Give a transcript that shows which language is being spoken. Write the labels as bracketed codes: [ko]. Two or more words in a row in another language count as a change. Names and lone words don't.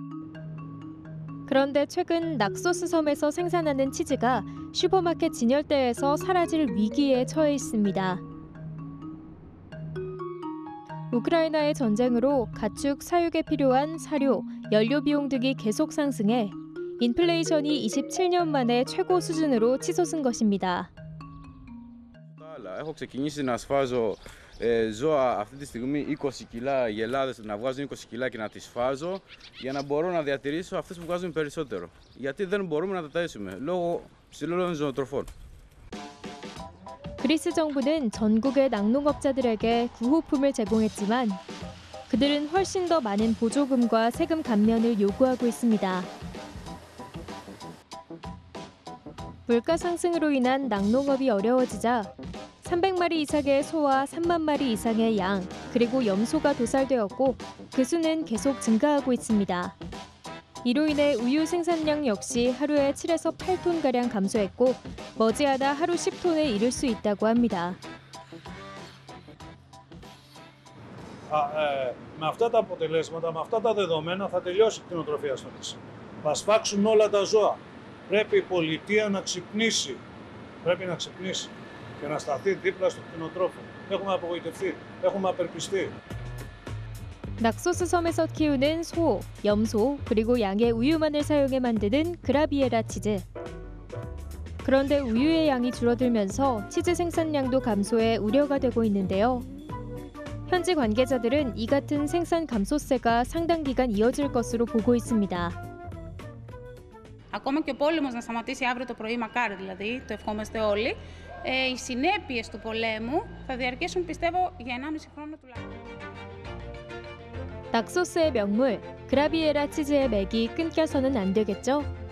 [ko] 그런데 최근 낙소스 섬에서 생산하는 치즈가 슈퍼마켓 진열대에서 사라질 위기에 처해 있습니다. 우크라이나의 전쟁으로 가축 사육에 필요한 사료, 연료 비용 등이 계속 상승해 인플레이션이 27년 만에 최고 수준으로 치솟은 것입니다. [el] Έχω ξεκινήσει να σφάζω ζώα αυτή τη στιγμή 20 κιλά γελάδες, να βγάζουν 20 κιλά και να τις σφάζω για να μπορώ να διατηρήσω αυτές που βγάζουν περισσότερο. Γιατί δεν μπορούμε να τα ταΐσουμε λόγω ψηλών ζωοτροφών. [ko] 그리스 정부는 전국의 낙농업자들에게 구호품을 제공했지만 그들은 훨씬 더 많은 보조금과 세금 감면을 요구하고 있습니다. 물가 상승으로 인한 낙농업이 어려워지자 300마리 이상의 소와 3만 마리 이상의 양, 그리고 염소가 도살되었고 그 수는 계속 증가하고 있습니다. 이로 인해 우유 생산량 역시 하루에 7에서 8톤가량 감소했고 머지않아 하루 10톤에 이를 수 있다고 합니다. [el] Με αυτά τα αποτελέσματα, με αυτά τα δεδομένα θα τελειώσει η κτηνοτροφία στο νησί. Θα σφάξουν όλα τα ζώα. Πρέπει η πολιτεία να ξυπνήσει. Πρέπει να ξυπνήσει και να σταθεί δίπλα στον κτηνοτρόφο. Έχουμε απογοητευτεί, έχουμε απελπιστεί. [ko] 낙소스 섬에서 키우는 소, 염소, 그리고 양의 우유만을 사용해 만드는 그라비에라 치즈. 그런데 우유의 양이 줄어들면서 치즈 생산량도 감소해 우려가 되고 있는데요. 현지 관계자들은 이 같은 생산 감소세가 상당 기간 이어질 것으로 보고 있습니다. [el] Ακόμα και ο πόλεμος να σταματήσει αύριο το πρωί, μακάρι δηλαδή, το ευχόμαστε όλοι, οι συνέπειες του πολέμου θα διαρκέσουν, πιστεύω, για 1,5 χρόνο τουλάχιστον. [ko] 낙소스의 명물, 그라비에라 치즈의 맥이 끊겨서는 안 되겠죠?